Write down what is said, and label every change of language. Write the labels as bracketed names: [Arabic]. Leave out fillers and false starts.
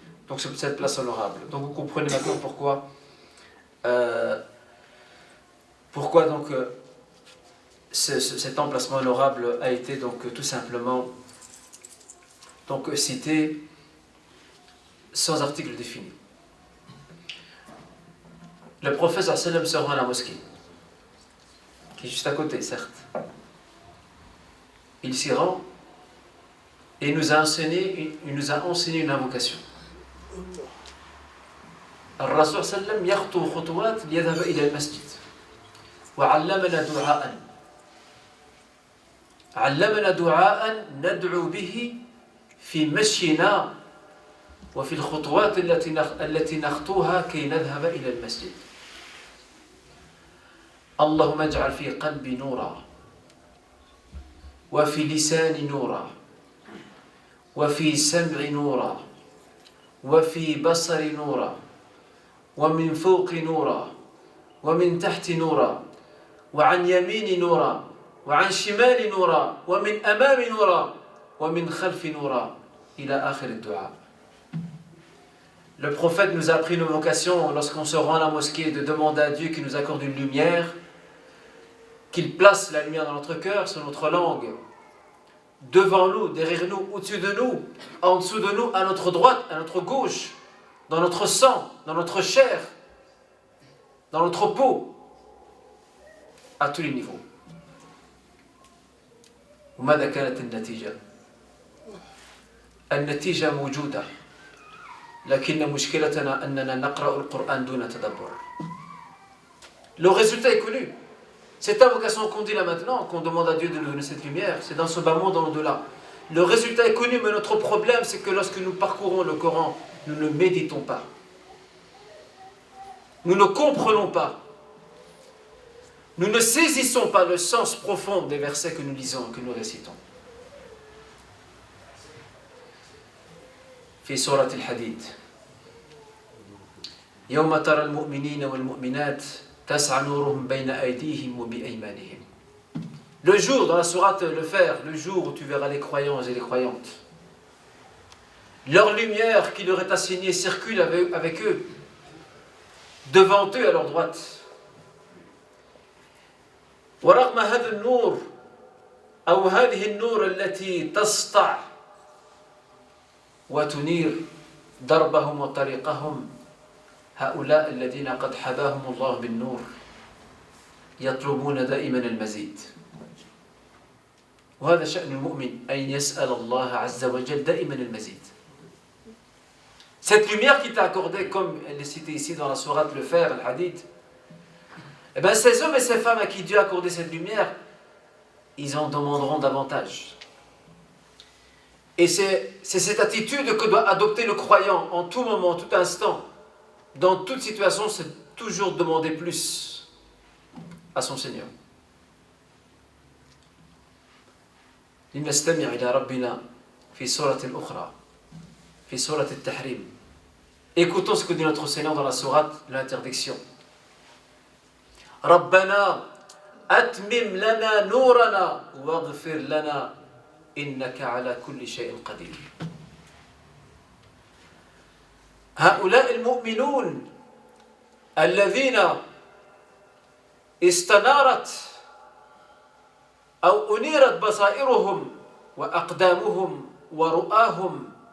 [French] Donc cette place honorable. Donc vous comprenez maintenant pourquoi donc cet emplacement honorable a été donc tout simplement cité sans article défini. Le prophète [Arabic] sallallahu alayhi wa sallam [French] se rend à la mosquée, qui est juste à côté, certes. Il s'y rend et il nous a enseigné une invocation. [Arabic] الرسول صلى الله عليه وسلم يخطو خطوات ليذهب إلى المسجد وعلمنا دعاء ندعو به في مشينا وفي الخطوات التي نخطوها كي نذهب إلى المسجد. اللهم اجعل في قلبي نورا وفي لساني نورا وفي سمعي نورا وفي بصري نورا ومن فوق نورا ومن تحت نورا وعن يميني نورا وعن شمالي نورا ومن أمامي نورا ومن خلفي نورا إلى آخر الدعاء. [French] Le prophète nous a appris nos vocations lorsqu'on se rend à la mosquée de demander à Dieu qu'il nous accorde une lumière, qu'il place la lumière dans notre cœur, sur notre langue, devant nous, derrière nous, au-dessus de nous, en dessous de nous, à notre droite, à notre gauche, dans notre sang, dans notre chair, dans notre peau, à tous les niveaux. [Arabic] وماذا كانت النتيجة؟ النتيجة موجودة، لكن مشكلتنا أننا نقرأ القرآن دون تدبر. [French] Le résultat est connu. Cette invocation qu'on dit là maintenant, qu'on demande à Dieu de nous donner cette lumière, c'est dans ce bas monde, dans l'au-delà. Le résultat est connu, mais notre problème, c'est que lorsque nous parcourons le Coran, nous ne méditons pas. Nous ne comprenons pas. Nous ne saisissons pas le sens profond des versets que nous lisons, que nous récitons. [Arabic] في سورة الحديد يوم ترى المؤمنين والمؤمنات تسعى نورهم بين أيديهم وبأيمانهم. [French] Le jour, dans la sourate Le Fer, le jour où tu verras les croyants et les croyantes, leur lumière qui leur est assignée circule avec eux, devant eux à leur droite. [Arabic] ورغم هذا النور أو هذه النور التي تسطع وتنير دربهم وطريقهم، هؤلاء الذين قد حباهم الله بالنور يطلبون دائما المزيد. وهذا شأن المؤمن أن يسأل الله عز وجل دائما المزيد. [French] Cette lumière qui t'a accordée, comme elle est citée ici dans la sourate Le Fer, le Hadith, eh bien ces hommes et ces femmes à qui Dieu a accordé cette lumière, ils en demanderont davantage. Et c'est cette attitude que doit adopter le croyant en tout moment, en tout instant. Dans toute situation, c'est toujours demander plus à son Seigneur. [Arabic] لنستمع إلى ربنا في سورة أخرى في سورة التحريم. [French] Écoutons ce que dit notre Seigneur dans la sourate de l'interdiction. [Arabic] ربنا أتمم لنا نورنا واغفر لنا إنك على كل شيء قدير. هؤلاء المؤمنون الذين استنارت أو أنيرت بصائرهم وأقدامهم ورؤاهم